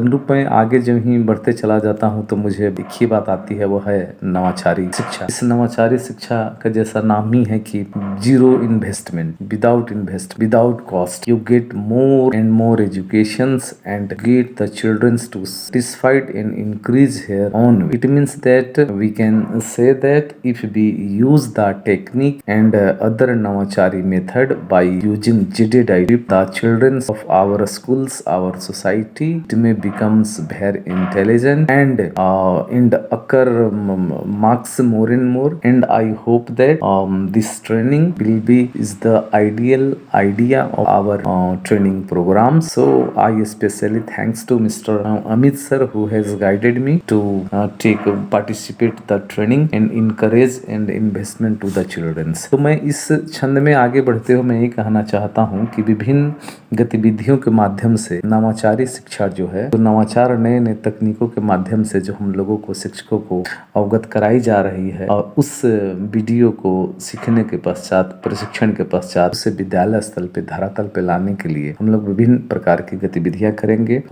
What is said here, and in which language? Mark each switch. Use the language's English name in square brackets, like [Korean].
[Hindi] तदनुरूप मैं आगे जब ही बढ़ते चला जाता हूं तो मुझे एक ही बात आती है, वो है नवाचारी शिक्षा। इस नवाचारी शिक्षा का जैसा नाम ही है कि [English] Zero investment, without cost you get more and more educations and get the childrens to satisfied and increase here on. It means that we can say that if we use the technique and other Navachari method by using JDI, the children of our schools, our society, it may becomes very intelligent and occur marks more and more. And I hope that this training will be is the ideal idea of our training program. So I especially thanks to Mr. Amit sir who has guided me to participate the training and encourage and investment to the children. [Hindi] तो मैं इस छंद में आगे बढ़ते हुए मैं ये कहना चाहता हूँ कि विभिन्न गतिविधियों के माध्यम से नवाचारी शिक्षा जो है तो नवाचार नए नए तकनीकों के माध्यम से जो हम लोगों को शिक्षकों को अवगत कराई जा रही है और उस वीडियो को सीखने के पश्चात प्रशिक्षण के पश्चात उसे विद्यालय स्तर पे धरातल पे लाने के लिए हम लोग विभिन्न प्रकार की गतिविधियां करेंगे।